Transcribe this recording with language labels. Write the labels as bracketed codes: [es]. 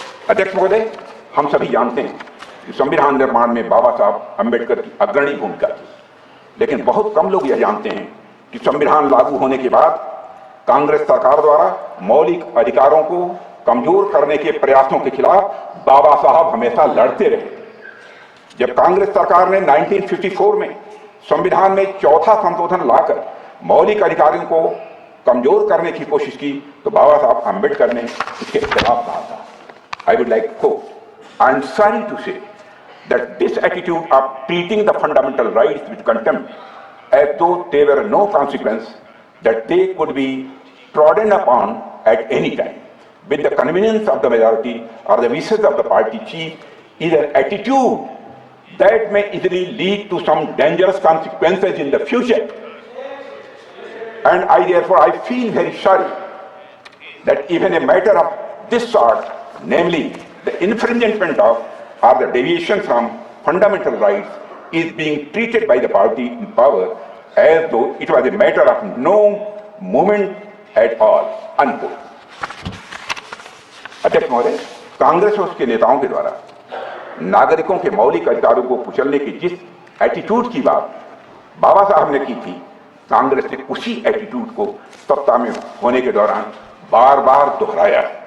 [hi] अध्यक्ष महोदय, हम सभी जानते हैं कि संविधान निर्माण में बाबा साहब अंबेडकर की अग्रणी भूमिका थी, लेकिन बहुत कम लोग यह जानते हैं कि संविधान लागू होने के बाद कांग्रेस सरकार द्वारा मौलिक अधिकारों को कमजोर करने के प्रयासों के खिलाफ बाबा साहब हमेशा लड़ते रहे। जब कांग्रेस सरकार ने 1954 में संविधान में चौथा संशोधन लाकर मौलिक अधिकारों को कमजोर करने की कोशिश की तो बाबा साहब अंबेडकर ने इसके खिलाफ कहा था। [en] I would like to quote, I am sorry to say that this attitude of treating the fundamental rights with contempt as though there were no consequence, that they could be trodden upon at any time, with the convenience of the majority or the wishes of the party chief, is an attitude that may easily lead to some dangerous consequences in the future. And I feel very sorry that even a matter of this sort, namely the infringement of or the deviation from fundamental rights, is being treated by the party in power as though it was a matter of no moment at all. Unquote. [hi] अध्यक्ष महोदय, कांग्रेस और उसके नेताओं के द्वारा नागरिकों के मौलिक अधिकारों को कुचलने की जिस एटीट्यूड की बात बाबा साहब ने की थी, कांग्रेस ने उसी एटीट्यूड को सत्ता में होने के दौरान बार बार दोहराया।